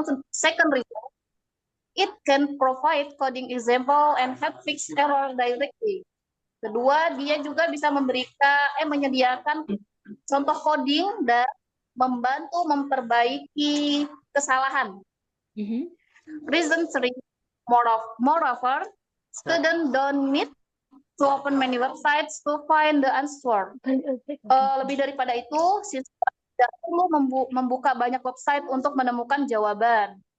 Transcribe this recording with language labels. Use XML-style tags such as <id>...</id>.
<en>Second reason, it can provide coding example and help fix error directly.</en> <id>Kedua, dia juga bisa menyediakan contoh coding dan membantu memperbaiki kesalahan.</id> <en>Reason 3, moreover, students don't need to open many websites to find the answer.</en> <id>Lebih daripada itu, siswa tidak perlu membuka banyak website untuk menemukan jawaban.</id>